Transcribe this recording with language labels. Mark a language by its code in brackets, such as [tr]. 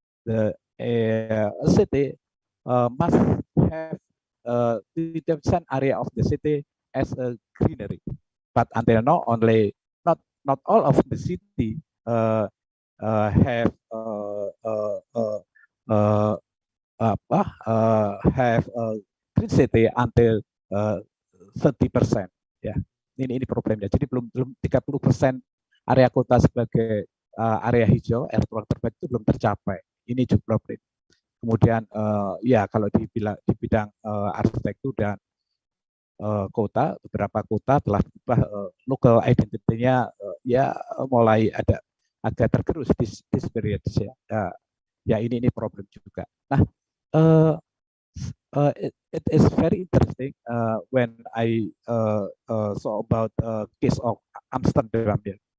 [en] The city must have 30% area of the city as a greenery, but until now only not all of the city have have green city until 30%. [id] Ya, ini problemnya. Jadi belum 30% area kota sebagai area hijau, area ruang terbaik itu belum tercapai. Ini juga problem. Kemudian ya kalau di bidang arsitektur dan kota, beberapa kota telah berubah local identity-nya ya mulai ada agak tergerus di period ya. Ya ini problem juga. Nah, [en] it is very interesting when I saw about case of Amsterdam ya.